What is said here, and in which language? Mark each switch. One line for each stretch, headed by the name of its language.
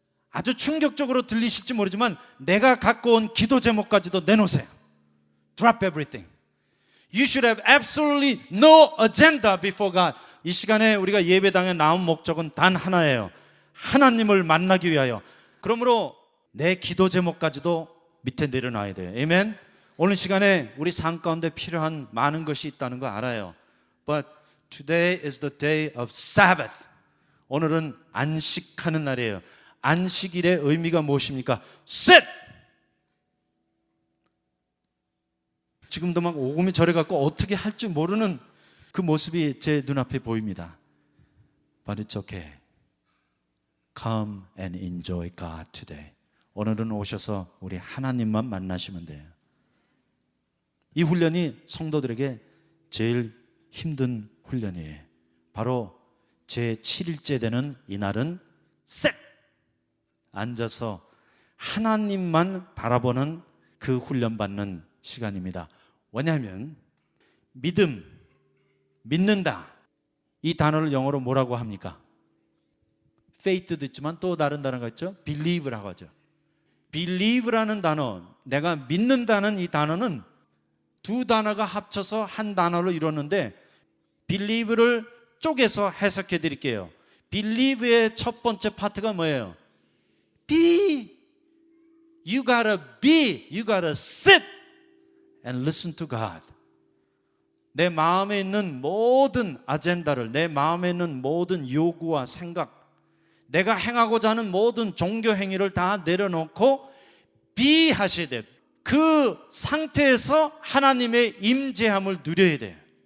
Korean: 아주 충격적으로 들리실지 모르지만 내가 갖고 온 기도 제목까지도 내놓으세요.
English: Drop everything. You should have absolutely no agenda before God.
Korean: 이 시간에 우리가 예배당에 나온 목적은 단 하나예요. 하나님을 만나기 위하여. 그러므로 내 기도 제목까지도 밑에 내려놔야 돼요. 아멘. 오늘 시간에 우리 삶 가운데 필요한 많은 것이 있다는 거 알아요.
English: But today is the day of Sabbath.
Korean: 오늘은 안식하는 날이에요. 안식일의 의미가 무엇입니까?
English: Sit!
Korean: 지금도 막 오금이 저려갖고 어떻게 할 줄 모르는 그 모습이 제 눈앞에 보입니다.
English: But it's okay. Come and enjoy God today.
Korean: 오늘은 오셔서 우리 하나님만 만나시면 돼요. 이 훈련이 성도들에게 제일 힘든 훈련이에요. 바로 제 7일째 되는 이날은 셋! 앉아서 하나님만 바라보는 그 훈련받는 시간입니다. 왜냐하면 믿음, 믿는다 이 단어를 영어로 뭐라고 합니까? faith도 있지만 또 다른 단어가 있죠. believe라고 하죠. believe라는 단어, 내가 믿는다는 이 단어는 두 단어가 합쳐서 한 단어로 이뤘는데 believe를 쪼개서 해석해 드릴게요. believe의 첫 번째 파트가 뭐예요?
English: be. You gotta be. You gotta sit and listen to God.
Korean: 내 마음에 있는 모든 아젠다를, 내 마음에 있는 모든 요구와 생각, 내가 행하고자 하는 모든 종교 행위를 다 내려놓고 be 하셔야 돼요. 그 상태에서 하나님의 임재함을 누려야 돼요.